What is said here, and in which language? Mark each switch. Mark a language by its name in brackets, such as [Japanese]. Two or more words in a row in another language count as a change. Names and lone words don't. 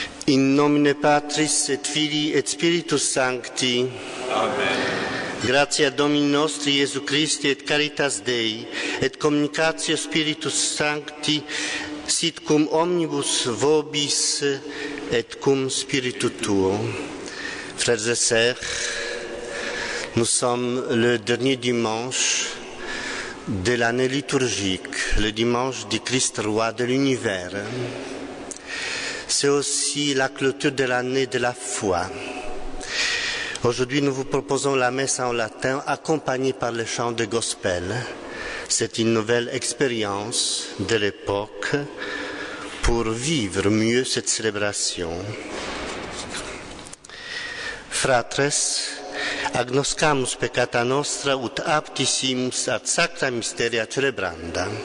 [Latin] In nomine Patris et Filii et Spiritus Sancti. Amen. Gratia Domini nostri Iesu Christi et caritas Dei et communicatio Spiritus Sancti sit cum omnibus vobis et cum spiritu tuo. [French] Frères et sœurs, nous sommes le dernier dimanche de l'année liturgique, le dimanche du Christ roi de l'univers. C'est aussi la clôture de l'année de la foi. Aujourd'hui, nous vous proposons la messe en latin accompagnée par le chant de gospel. C'est une nouvelle expérience de l'époque pour vivre mieux cette célébration. [Latin] Fratres, agnoscamus peccata nostra ut aptissimus ad sacra mysteria celebranda.